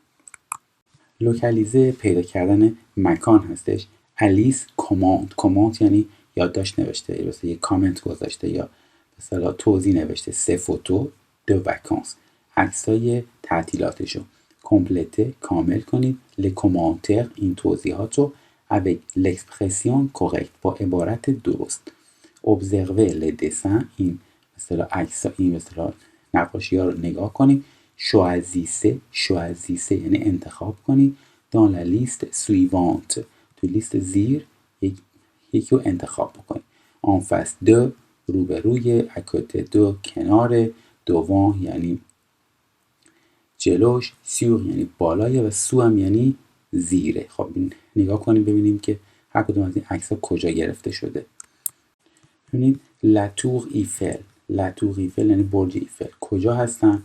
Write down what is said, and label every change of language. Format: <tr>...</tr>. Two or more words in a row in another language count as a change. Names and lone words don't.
<fa>لوکالیزه پیدا کردن مکان هستش. الیس کامانت یعنی یادداشت نوشته، مثلا یه کامنت گذاشته یا مثلا توضیح نوشته.</fa> <fr>ses photos de vacances,</fr> <fa>عکسای تعطیلاتشو. کمپلته کامل کنید.</fa> <fr>les commentaires</fr> <fa>این توضیحات رو</fa> <fr>avec l'expression correcte</fr> <fa>با عبارت درست.</fa> <fr>observer les dessins</fr> <fa>این مثلا عکس‌ها، این مثلا نقاشی‌ها رو نگاه کنید. choisissez یعنی انتخاب کنید.</fa> <fr>dans la liste suivante</fr> <fa>تو لیست زیر یکی رو انتخاب بکنید.</fa> <fr>en face de</fr> <fa>روبروی،</fa> <fr>à côté de</fr> <fa>کنار، devant یعنی جلوش، sur یعنی بالای و sous هم یعنی زیره. خب نگاه کنیم ببینیم که هر کدوم از این عکس‌ها کجا گرفته شده. ببینید لاتور ایفل یعنی برج ایفل کجا هستن؟</fa>